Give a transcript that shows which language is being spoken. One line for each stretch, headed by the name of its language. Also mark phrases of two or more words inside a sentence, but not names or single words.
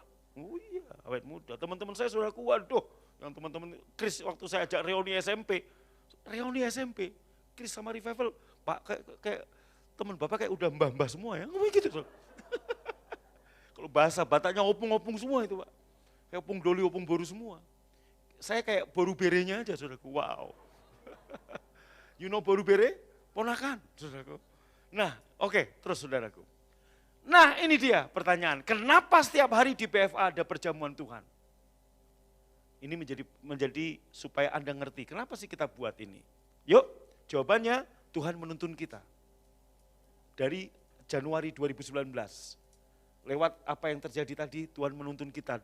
Indonesian: Oh iya, awet muda. Teman-teman saya sudah kuat, yang teman-teman Chris waktu saya ajak reuni SMP, Chris sama Revival, Pak kayak teman Bapak kayak udah mbah-mbah semua ya, ngomong gitu. Kalau bahasa Bataknya opung-opung semua itu Pak, kayak
Batak Toba: opung doli, opung boru
Indonesian: semua. Saya kayak
Batak Toba: boru berenya
Indonesian: aja saudaraku, wow.
English: You know
Batak Toba: boru bere?
Indonesian: Ponakan saudaraku. Nah oke, terus saudaraku. Nah ini dia pertanyaan, kenapa setiap hari di PFA ada perjamuan Tuhan? Ini menjadi supaya Anda ngerti, kenapa sih kita buat ini? Yuk, jawabannya Tuhan menuntun kita. Dari Januari 2019, lewat apa yang terjadi tadi, Tuhan menuntun kita.